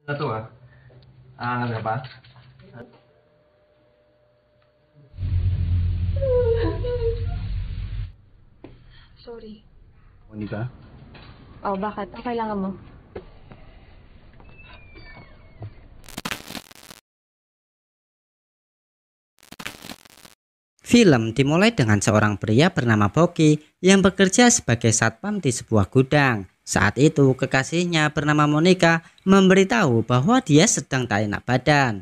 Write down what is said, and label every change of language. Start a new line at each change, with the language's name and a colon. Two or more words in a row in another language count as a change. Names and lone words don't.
Indonesian: Satu ah. Berapa? Sorry. Monica.
Filipino: Oh, bakit? Ang kailangan mo?
Indonesian: Film dimulai dengan seorang pria bernama Boki yang bekerja sebagai satpam di sebuah gudang. Saat itu kekasihnya bernama Monica memberitahu bahwa dia sedang tak enak badan.